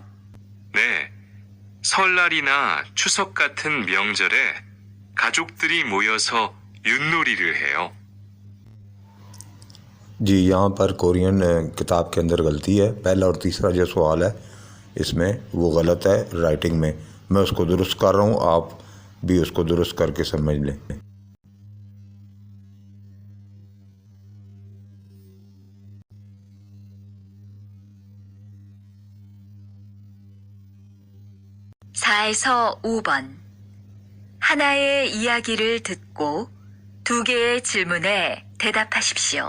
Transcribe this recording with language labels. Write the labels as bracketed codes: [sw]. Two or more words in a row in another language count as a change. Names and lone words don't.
[ko] 네, 설날이나 추석 같은 명절에 가족들이 모여서 윷놀이를 해요. [hi] जी यहाँ पर कोरियन किताब के अंदर गलती है। पहला और तीसरा जो सवाल है इसमें वो गलत है राइटिंग में। मैं उसको दुरुस्त कर रहा हूँ, आप भी उसको दुरुस्त करके समझ लें। [ko] 4에서 5번 하나의 이야기를 듣고 2개의 질문에 대답하십시오.